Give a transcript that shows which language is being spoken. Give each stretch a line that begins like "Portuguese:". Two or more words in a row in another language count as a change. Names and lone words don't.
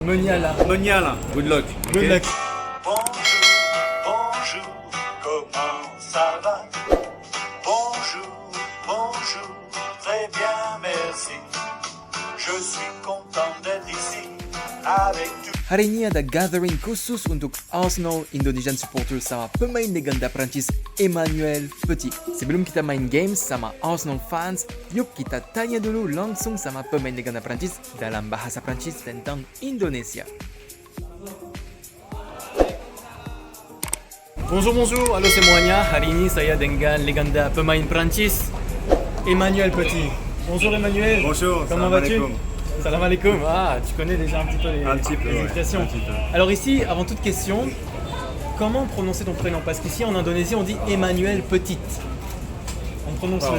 English: Moniala. Monial, good luck. Good luck.
French: Bonjour, bonjour, comment ça va? Bonjour, bonjour, très bien, merci. Je suis content d'être ici avec tout.
Indonesian: Hari ini ada gathering khusus untuk Arsenal
English: Indonesian supporters
Indonesian: sama pemain legenda Prancis Emmanuel Petit. Sebelum kita main games sama Arsenal fans, yuk kita tanya dulu langsung sama pemain legenda Prancis dalam bahasa Prancis tentang Indonesia.
French: Bonjour, bonjour,
Indonesian: halo semuanya. Hari ini saya dengan legenda pemain Prancis Emmanuel Petit.
French: Bonjour Emmanuel. Bonjour, comment
Arabic: salam
French: vas-tu?
Arabic: alaikum. Salam alaikum.
French: Ah, tu connais déjà un petit peu les ouais, expressions. un petit peu. Alors ici, avant toute question, comment prononcer ton prénom? Parce qu'ici en Indonésie, on dit Emmanuel Petit. On prononce Alors